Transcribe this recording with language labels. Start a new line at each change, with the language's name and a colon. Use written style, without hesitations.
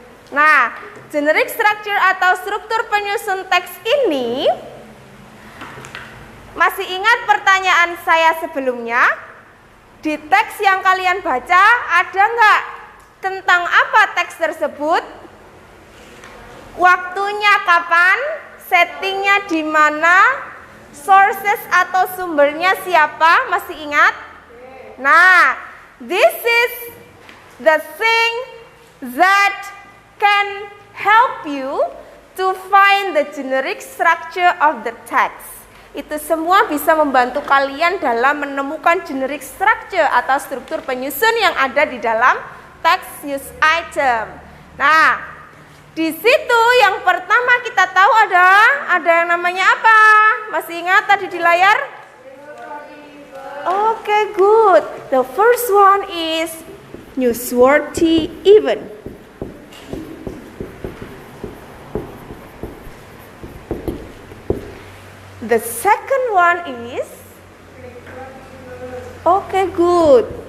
Indonesian: Nah, generic structure atau struktur penyusun teks ini, masih ingat pertanyaan saya sebelumnya? Di teks yang kalian baca, ada nggak tentang apa teks tersebut? Waktunya kapan? Settingnya di mana? Sources atau sumbernya siapa? Masih ingat?
English: Nah, this is the thing that can help you to find the generic structure of the text.
Indonesian: Itu semua bisa membantu kalian dalam menemukan generic structure atau struktur penyusun yang ada di dalam teks news item. Nah, di situ yang pertama kita tahu ada yang namanya apa? Masih ingat tadi di layar?
English: Okay, good. The first one is newsworthy event. The second one is, okay, good.